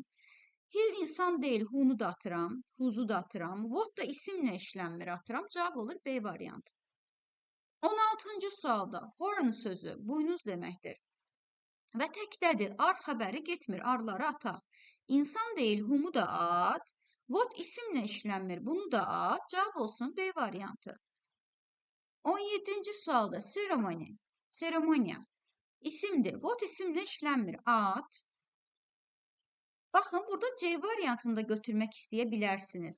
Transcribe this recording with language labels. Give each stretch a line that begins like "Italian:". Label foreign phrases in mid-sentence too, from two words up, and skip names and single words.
Azerbaijani: Hill insan deyil, who-nu da atıram. Who's-u da atıram. What da isimlə işlənmir atıram. Cavab olur B variantı. 16-cı sualda horn sözü buynuz deməkdir. Və təkdədir. Ar xəbəri getmir. Arları ataq. İnsan deyil, who-mu da at. What isimlə işlənmir. Bunu da at. Cavab olsun B variantı. 17-ci sualda ceremony. Seremoniya. İsimdir. What isimlə işlənmir. At. Baxın, burada C variantını da götürmək istəyə bilərsiniz.